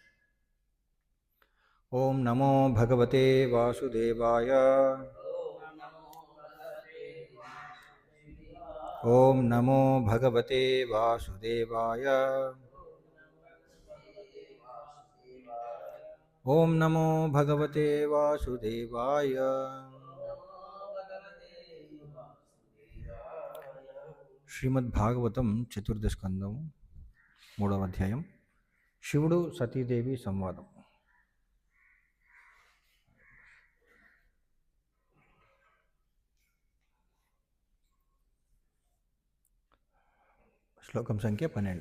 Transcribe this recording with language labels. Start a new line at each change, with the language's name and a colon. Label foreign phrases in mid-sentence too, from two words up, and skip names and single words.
Sanskrit: ओम नमो भगवते वासुदेवाय। ओम नमो भगवते वासुदेवाय। ओम नमो भगवते वासुदेवाय।
Telugu: శ్రీమద్భాగవతం చతుర్దశకందం మూడవ అధ్యాయం శివుడు సతీదేవి సంవాదం. శ్లోకం సంఖ్య 12.